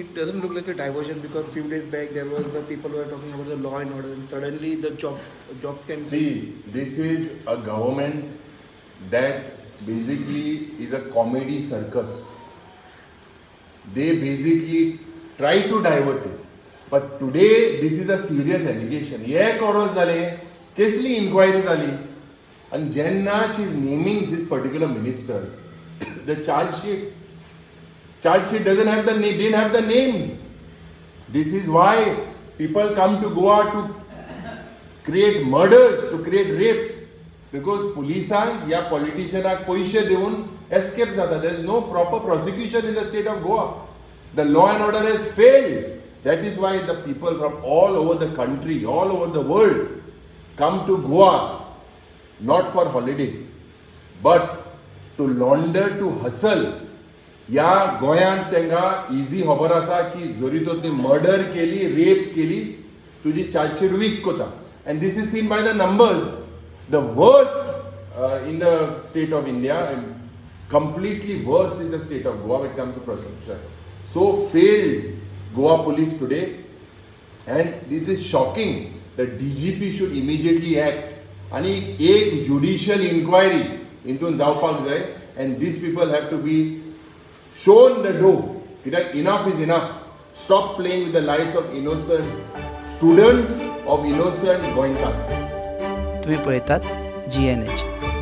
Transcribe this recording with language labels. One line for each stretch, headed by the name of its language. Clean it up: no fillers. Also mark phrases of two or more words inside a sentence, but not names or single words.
English: It doesn't look like a diversion because few days back there was the people who were talking about the law and order and suddenly the job scam. See, this is a government that basically is a comedy circus. They basically try to divert it. But today this is a serious allegation.
Konkani: एक वर्स जाले कसली inquiry जाली
English: and जेन्ना she is naming this particular ministers, the charge sheet doesn't have the name, didn't have the names. This is why people come to Goa to create murders, to create rapes, because
Konkani: polisank या politicianak पैसे देऊन escape जाता.
English: There is no proper prosecution in the state of Goa. The law and order has failed. That is why the people from all over the country, all over the world come to Goa not for holiday but to launder, to hustle.
Konkani: या गोंयांत तांकां इजी खबर आसा की जरी तो मर्डर केली, रेप केली, तुजी
English: chargesheet weak
Konkani: कोता.
English: and this is seen by the numbers. The worst in the state of India, and completely worst is the state of Goa when it comes to prosecution. So failed Goa police today, and this is shocking that DGP should immediately act.
Konkani: आणि एक
English: judicial inquiry into
Konkani: जावपाक जाय,
English: and these people have to be shown the door. That enough is enough. Stop playing with the lives of innocent students, of innocent Goankans.
Konkani: तुम्ही पळयतात GNH.